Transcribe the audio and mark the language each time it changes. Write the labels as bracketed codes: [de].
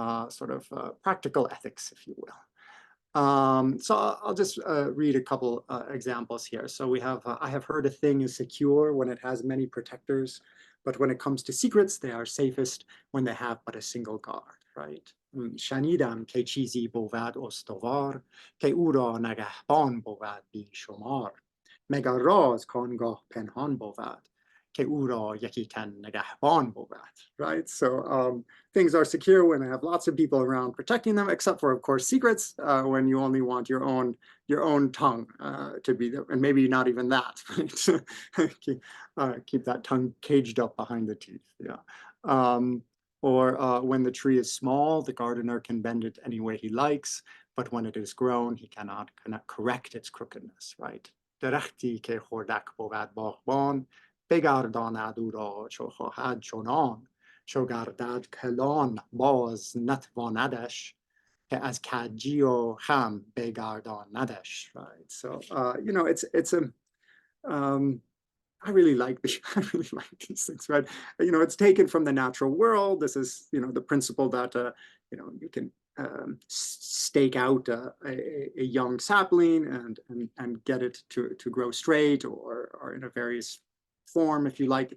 [en] Sort of practical ethics, if you will. So I'll just read a couple examples here. So we have, I have heard a thing is secure when it has many protectors, but when it comes to secrets, they are safest when they have but a single guard, right? [fa] شنیدم که چیزی بود استوار که او را نگهبان بود بی شمار مگر راز کانگاه پنهان بود که او را یکی تن نگهبان بود, [en] right? So things are secure when they have lots of people around protecting them, except for, of course, secrets when you only want your own tongue to be there, and maybe not even that, right? Keep that tongue caged up behind the teeth, yeah. Or when the tree is small, the gardener can bend it any way he likes, but when it is grown, he cannot correct its crookedness, right? [fa] درختی که خردک بود باغبان بگرداند او را چو خواهد چنان چو گردد کلان باز نتواندش که از کجی و خم بگرداندش, [en] right? So you know, it's a I really like these things, right? You know, it's taken from the natural world. This is, you know, the principle that, you know, you can stake out a young sapling and get it to grow straight or in a various form, if you like.